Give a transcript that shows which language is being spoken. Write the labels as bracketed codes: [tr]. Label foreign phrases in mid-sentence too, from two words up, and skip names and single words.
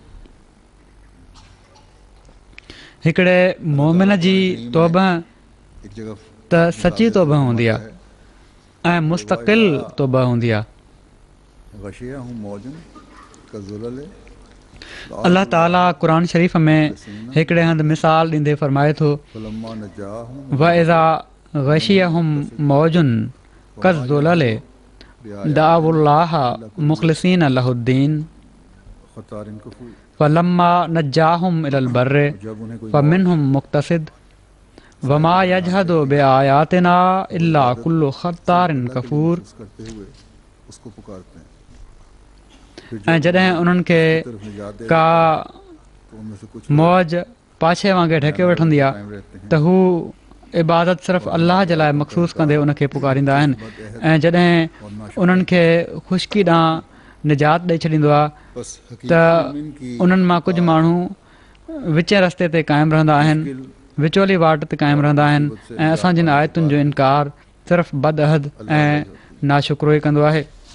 [sd] हिकिड़े मोमिन जी तौबा त सची तौबा हूंदी आहे ऐं मुस्तक़िल तौबा हूंदी आहे। अलाह ताला क़ुर शरीफ़ में हिकिड़े हंधि मिसाल ॾींदे फरमाए थो [ar] وإذا غشيهم موج كالظلل دعوا الله مخلصين له الدين فلما نجاهم إلى البر فمنهم مقتصد وما يجحد بآياتنا إلا كل ختار كفور. [sd] ऐं जॾहिं उन्हनि खे का मौज पाछे वांगुरु ढके वठंदी आहे त हू इबादत सिर्फ़ु अलाह जे लाइ मख़सूस कंदे उनखे पुकारींदा आहिनि ऐं जॾहिं उन्हनि खे ख़ुश्की ॾांहुं निजात ॾेई छॾींदो आहे त उन्हनि मां कुझु माण्हू विच रस्ते ते क़ाइमु रहंदा आहिनि, विचोली वाट ते क़ाइमु रहंदा आहिनि ऐं असां जिन आयतुनि जो इनकार सिर्फ़ु बदअहद ऐं नाशुक्रो ई कंदो आहे।